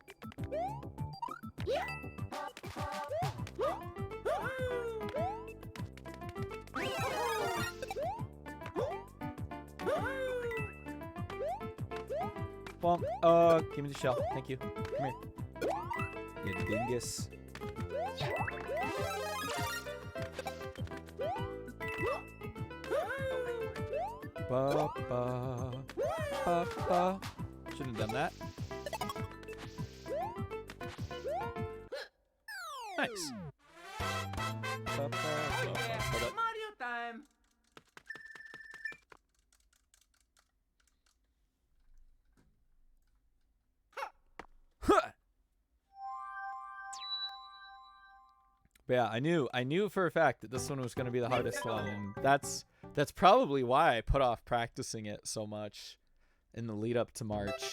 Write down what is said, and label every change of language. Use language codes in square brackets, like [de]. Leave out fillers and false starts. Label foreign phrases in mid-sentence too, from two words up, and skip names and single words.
[en] Bonk. Give me the shell. Thank you. Come here. You dingus. Ba, ba, ba, ba. Shouldn't have done that. Nice. Ba, ba, ba, Oh ba. yeah, Hold up. Mario time. Huh. But yeah, I knew for a fact that this one was going to be the hardest one, and that's probably why I put off practicing it so much in the lead up to March.